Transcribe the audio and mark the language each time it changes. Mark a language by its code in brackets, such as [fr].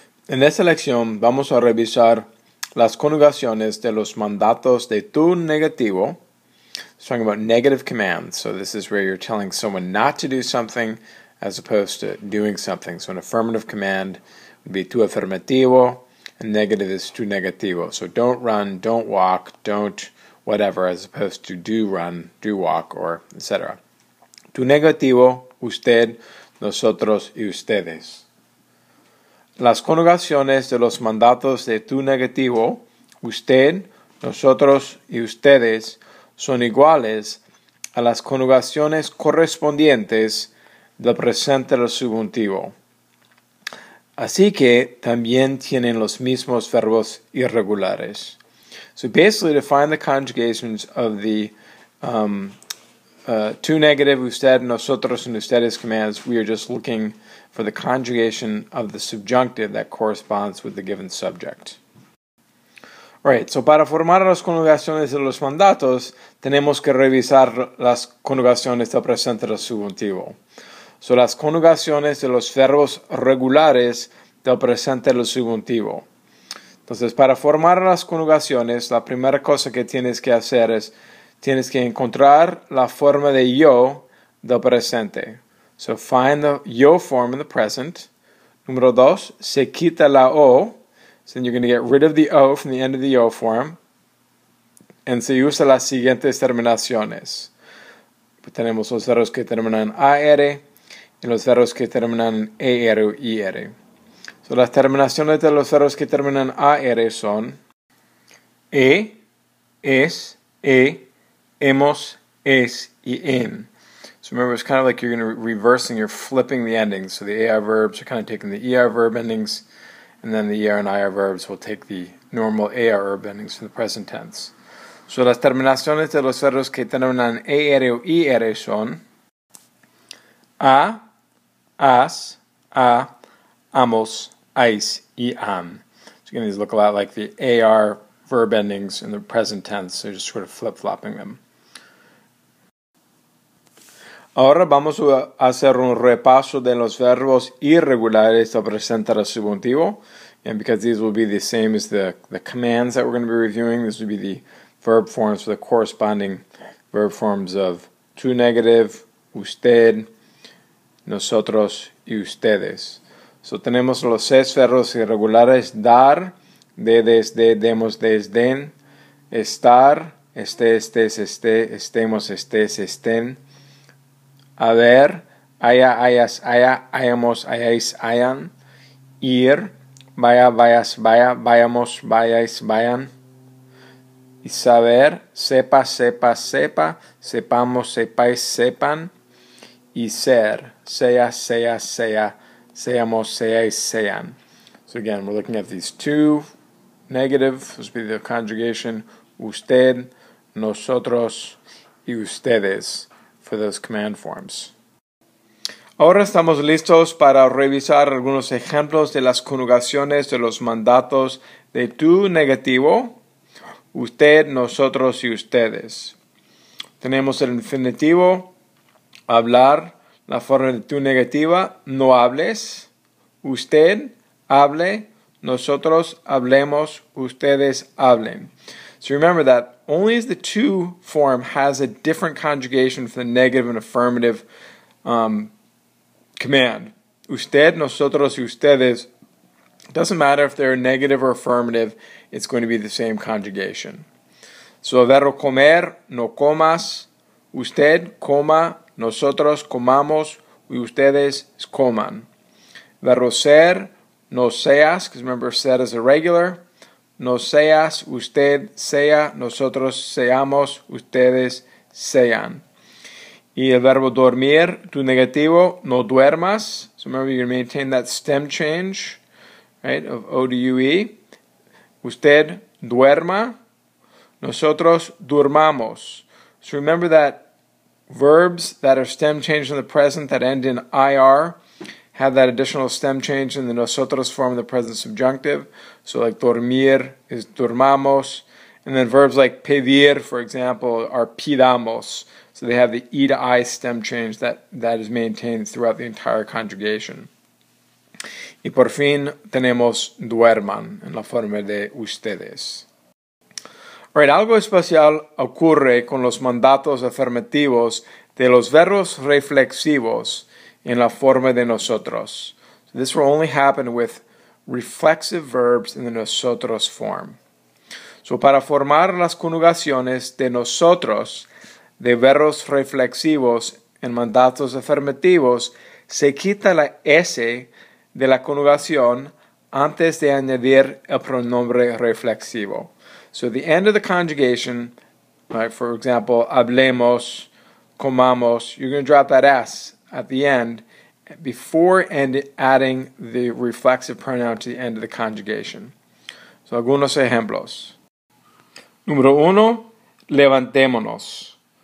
[es] En esta lección vamos a revisar las conjugaciones de los mandatos de tu negativo. [en] It's talking about negative commands. So this is where you're telling someone not to do something as opposed to doing something. So an affirmative command would be tu afirmativo, and negative is tu negativo. So don't run, don't walk, don't whatever, as opposed to do run, do walk, or etc. [es] Tu negativo, usted, nosotros y ustedes. Las conjugaciones de los mandatos de tu negativo, usted, nosotros y ustedes, son iguales a las conjugaciones correspondientes del presente del subjuntivo. Así que también tienen los mismos verbos irregulares. [en] So basically, to find the conjugations of the tu negative, usted, nosotros, and ustedes commands, we are just looking for the conjugation of the subjunctive that corresponds with the given subject. [es] Alright, so para formar las conjugaciones de los mandatos, tenemos que revisar las conjugaciones del presente del subjuntivo. So las conjugaciones de los verbos regulares del presente del subjuntivo. Entonces, para formar las conjugaciones, la primera cosa que tienes que hacer es tienes que encontrar la forma de yo del presente. [en] So find the yo form in the present. [es] Número 2, se quita la o. [en] So then you're going to get rid of the o from the end of the yo form. [es] And se usa las siguientes terminaciones. Tenemos los verbos que terminan en AR y los verbos que terminan en ER o IR. So las terminaciones de los verbos que terminan en AR son es, hemos, es, y en. [en] So remember, it's kind of like you're going to reversing, you're flipping the endings. So the AR verbs are kind of taking the ER verb endings, and then the ER and IR verbs will take the normal AR verb endings from the present tense. [es] So las terminaciones de los verbos que terminan en ER o IR son a, as, a, amos, ais, y am. [en] So again, these look a lot like the AR verb endings in the present tense, so you're just sort of flip-flopping them. [es] Ahora vamos a hacer un repaso de los verbos irregulares del presente del subjuntivo. [en] And because these will be the same as the commands that we're going to be reviewing, this will be the verb forms for the corresponding verb forms of tu negative, usted, nosotros y ustedes. [es] So tenemos los 6 verbos irregulares: dar, de, desde, demos, desden, estar, estés, estemos, estés, estén, haber, haya, hayas, haya, hayamos, hayáis, hayan, ir, vaya, vayas, vaya, vayamos, vayáis, vayan, y saber, sepa, sepa, sepa, sepamos, sepáis, sepan, y ser, sea, sea, sea, seamos, seáis, sean. [en] So again, we're looking at these two negative, this will be the conjugation, usted, nosotros, y ustedes, for those command forms. [es] Ahora estamos listos para revisar algunos ejemplos de las conjugaciones de los mandatos de tu negativo, usted, nosotros y ustedes. Tenemos el infinitivo, hablar, la forma de tu negativa, no hables, usted, hable, nosotros hablemos, ustedes hablen. [en] So remember that only as the to form has a different conjugation for the negative and affirmative command. [es] Usted, nosotros, y ustedes. [en] It doesn't matter if they're negative or affirmative, it's going to be the same conjugation. [es] So verbo comer, no comas, usted coma, nosotros comamos, y ustedes coman. Verbo ser, no seas, [en] because remember ser is irregular. [es] No seas, usted sea, nosotros seamos, ustedes sean. Y el verbo dormir, tu negativo, no duermas. [en] So remember, you're going to maintain that stem change, right, of O to UE. [es] Usted duerma, nosotros durmamos. [en] So remember that verbs that are stem changed in the present that end in IR have that additional stem change in the nosotros form of the present subjunctive. So like dormir is dormamos. And then verbs like pedir, for example, are pidamos. So they have the E to I stem change that is maintained throughout the entire conjugation. [es] Y por fin tenemos duerman en la forma de ustedes. Right, algo especial ocurre con los mandatos afirmativos de los verbos reflexivos en la forma de nosotros. [en] So this will only happen with reflexive verbs in the nosotros form. [es] So para formar las conjugaciones de nosotros de verbos reflexivos en mandatos afirmativos, se quita la S de la conjugación antes de añadir el pronombre reflexivo. [en] So at the end of the conjugation, right, for example, hablemos, comamos, you're going to drop that S at the end before adding the reflexive pronoun to the end of the conjugation. [es] So algunos ejemplos. Número 1, levantémonos.